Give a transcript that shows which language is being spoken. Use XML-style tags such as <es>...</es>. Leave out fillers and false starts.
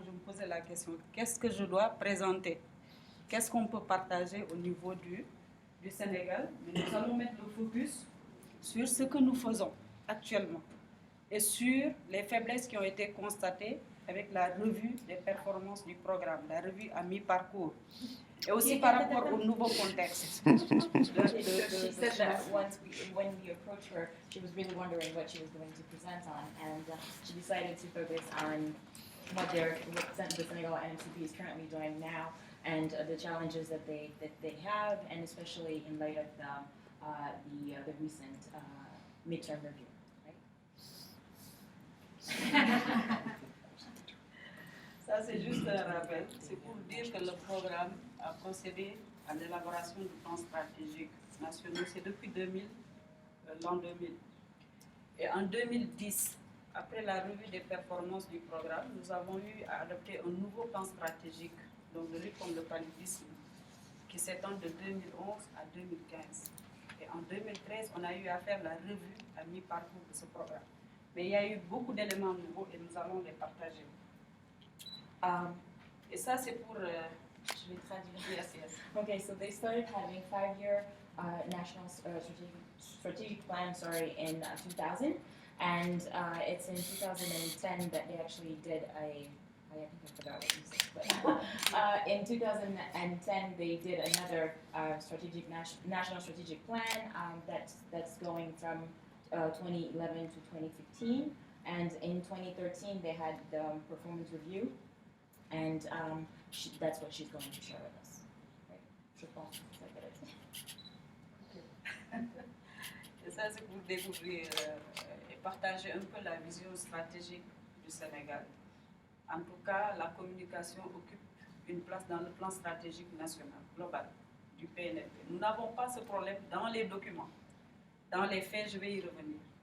<fr>Je me posais la question, qu'est-ce que je dois présenter? Qu'est-ce qu'on peut partager au niveau du Sénégal? Mais nous allons mettre le focus sur ce que nous faisons actuellement et sur les faiblesses qui ont été constatées avec la revue des performances du programme, la revue à mi-parcours. Et aussi par rapport au nouveau contexte.</fr> <en>She said that when we approached her, she was really wondering what she was going to present on, and she decided to focus on what the Senegal NMCP is currently doing now, and the challenges that they have, and especially in light of the recent midterm review. Right?</en> <fr>Ça, c'est juste un rappel. C'est pour dire que le programme a procédé à l'élaboration du plan stratégique national. C'est depuis l'an 2000. Et en 2010, après la revue des performances du programme, nous avons eu à adopter un nouveau plan stratégique, donc de lutte contre le paludisme, qui s'étend de 2011 à 2015. Et en 2013, on a eu à faire la revue à mi-parcours de ce programme. Mais il y a eu beaucoup d'éléments nouveaux et nous allons les partager. Et ça, c'est pour... je vais traduire.</fr> <en>Yes, yes. Okay, so they started having 5-year national strategic plan, in 2000, and it's in 2010 that they actually did I think I forgot what you said, but in 2010 they did another national strategic plan that's going from 2011 to 2015, and in 2013 they had the performance review. And that's what she's going to share with us. Right?</en> <fr>Je pense que c'est Et ça, c'est pour découvrir et partager un peu la vision stratégique du Sénégal. En tout cas, la communication occupe une place dans le plan stratégique national, global, du PNLP. Nous n'avons pas ce problème dans les documents. Dans les faits, je vais y revenir.</fr>